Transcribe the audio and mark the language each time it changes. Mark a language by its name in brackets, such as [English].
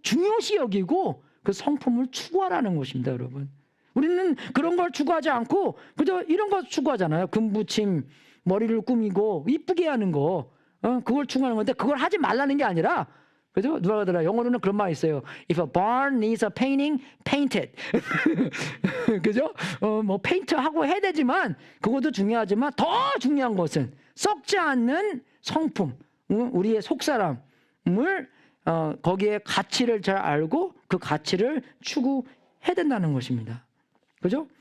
[Korean] 중요시 여기고 그 성품을 추구하라는 것입니다, 여러분. 우리는 그런 걸 추구하지 않고 그죠? 이런 거 추구하잖아요. 금붙임, 머리를 꾸미고 이쁘게 하는 거. 그걸 추구하는 건데 그걸 하지 말라는 게 아니라 그죠? 누가 그러더라. 영어로는 그런 말이 있어요. [English] If a barn needs a painting, paint it. [Korean] 그죠? 뭐 페인트 하고 해야 되지만 그것도 중요하지만 더 중요한 것은 썩지 않는 성품, 우리의 속사람을 거기에 가치를 잘 알고 그 가치를 추구해야 된다는 것입니다. 그죠?